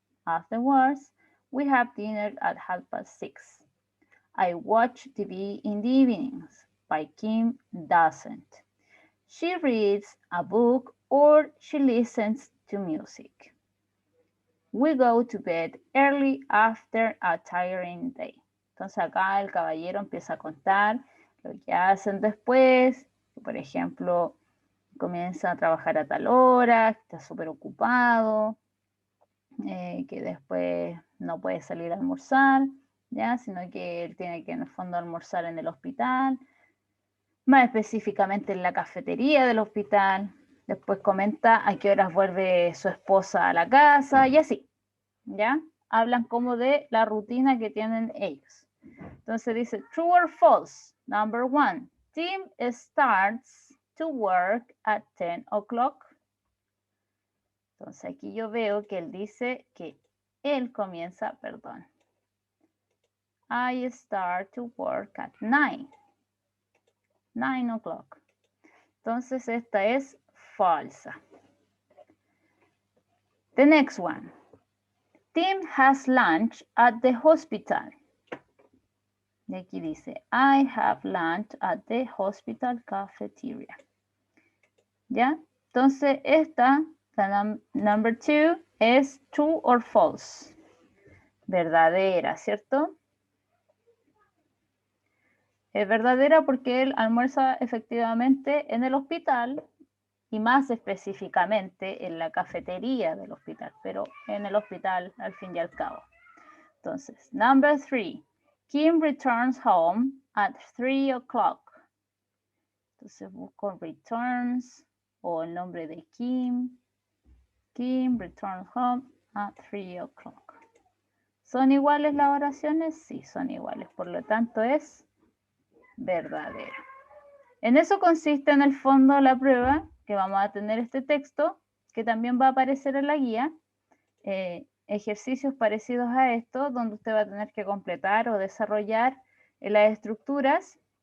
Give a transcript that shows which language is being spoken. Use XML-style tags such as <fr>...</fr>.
<en>Afterwards, we have dinner at 6:30. I watch TV in the evenings, but Kim doesn't. She reads a book or she listens to music. We go to bed early after a tiring day.</en> <es>Entonces acá el caballero empieza a contar lo que hacen después. Por ejemplo, comienza a trabajar a tal hora, está súper ocupado, que después no puede salir a almorzar, ¿ya? Sino que él tiene que en el fondo almorzar en el hospital, más específicamente en la cafetería del hospital. Después comenta a qué horas vuelve su esposa a la casa y así, ¿ya? Hablan como de la rutina que tienen ellos. Entonces dice,</es> <en>true or false, number 1, Tim starts to work at 10 o'clock.</en> <es>Entonces aquí yo veo que él dice que él comienza, perdón.</es> <en>I start to work at 9 o'clock.</en> <es>Entonces esta es falsa.</es> <en>The next one. Tim has lunch at the hospital.</en> <es>Y aquí dice,</es> <en>I have lunch at the hospital cafeteria.</en> <es>¿Ya? Entonces esta, la number 2, es</es> <en>true or false.</en> <es>Verdadera, ¿cierto? Es verdadera porque él almuerza efectivamente en el hospital y más específicamente en la cafetería del hospital, pero en el hospital al fin y al cabo. Entonces,</es> <en>number 3, Kim returns home at 3 o'clock.</en> <es>Entonces busco returns o el nombre de Kim.</es> <en>Kim returns home at 3 o'clock.</en> <es>¿Son iguales las oraciones? Sí, son iguales. Por lo tanto, es verdadera. En eso consiste en el fondo la prueba, que vamos a tener este texto, que también va a aparecer en la guía. Ejercicios parecidos a esto, donde usted va a tener que completar o desarrollar las estructuras.</es>